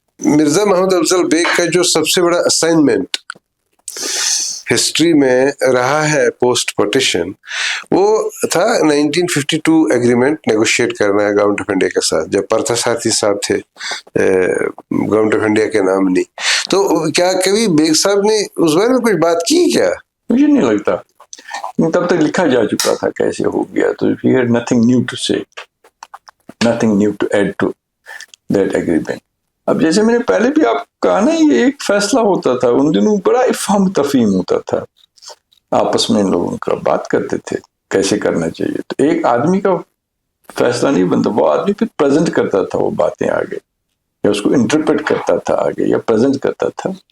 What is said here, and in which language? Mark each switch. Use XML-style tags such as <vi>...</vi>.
<ur>مرزا محمد افضل bag کا جو سب سے بڑا اسائنمنٹ ہسٹری میں رہا ہے پوسٹ پارٹیشن، وہ تھا 1952 ایگریمنٹ نیگوشیٹ کرنا ہے گورنمنٹ آف انڈیا کے ساتھ، جب پرتھا سارتھی صاحب تھے گورنمنٹ آف انڈیا کے نامنی. تو کیا کبھی بیگ صاحب نے اس بارے میں کچھ بات کی کیا؟ مجھے نہیں لگتا، تب تک لکھا جا چکا تھا کیسے ہو گیا.</ur> <en>تو he had nothing new to say, nothing new to add to that agreement.</en> <ur>اب جیسے میں نے پہلے بھی آپ کہا نا، یہ ایک فیصلہ ہوتا تھا ان دنوں، بڑا افہام تفہیم ہوتا تھا آپس میں، ان لوگوں کا بات کرتے تھے کیسے کرنا چاہیے. تو ایک آدمی کا فیصلہ نہیں بنتا، وہ آدمی پھر پریزنٹ کرتا تھا وہ باتیں آگے، یا اس کو انٹرپریٹ کرتا تھا آگے، یا پریزنٹ کرتا تھا.</ur>